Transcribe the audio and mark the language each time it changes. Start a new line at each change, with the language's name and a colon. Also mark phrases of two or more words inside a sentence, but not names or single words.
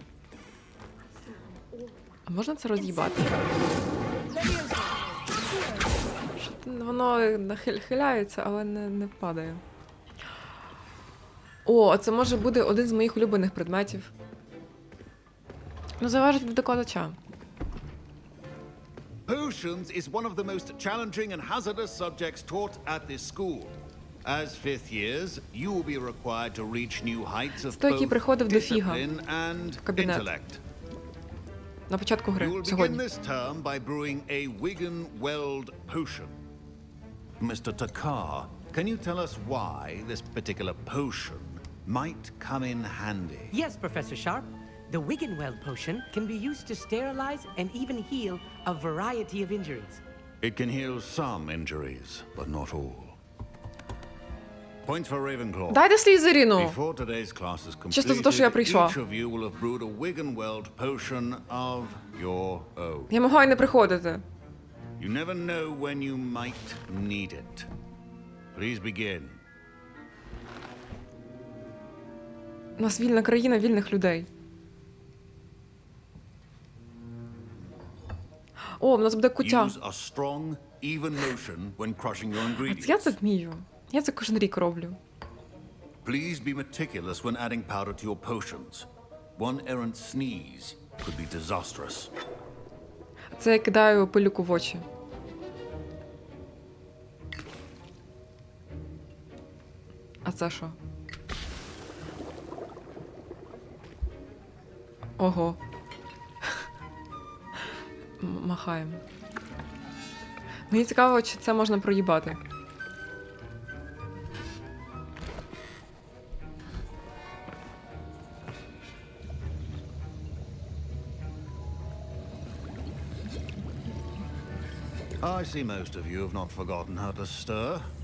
Ukrainian: А можна це роз'їбати? Воно хиляється, але не падає. О, це може бути один з моїх улюблених предметів. Ну, залежить від докладача.
English: Potions is one of the most challenging and hazardous subjects taught at this school. As fifth years, you will be required to reach new heights of
Ukrainian: Той, який приходив до Фіга
English: discipline and
Ukrainian: в кабінет.
English: intellect.
Ukrainian: На початку
English: You
Ukrainian: гри,
English: will begin
Ukrainian: сьогодні.
English: this term by brewing a Wiggen-Weld potion. Mr. Takar, can you tell us why this particular potion might come in handy? Yes, Professor Sharp. The Wiggenweld potion can be used to sterilize and even heal a variety of injuries. It can heal some injuries, but not all. Points for Ravenclaw.
Ukrainian: Дайте Слізеріну!
English: Before today's class is
Ukrainian: Чисто за те, що я
English: completed,
Ukrainian: прийшла.
English: each of you will have brewed a Wiggenweld potion of your own.
Ukrainian: Я могла й не приходити.
English: You never know when you might need it. Please begin.
Ukrainian: У нас вільна країна вільних людей. О, у нас буде кутя.
English: Use a strong, even motion when crushing your
Ukrainian: А це я це
English: ingredients.
Ukrainian: вмію. Я це кожен рік роблю.
English: Please be meticulous when adding powder to your potions. One errant sneeze could be disastrous.
Ukrainian: Це я кидаю пилюку в очі. А це що? Ого. Махаємо. Мені цікаво, чи це можна проїбати.
English: I see most of you have not forgotten how to stir.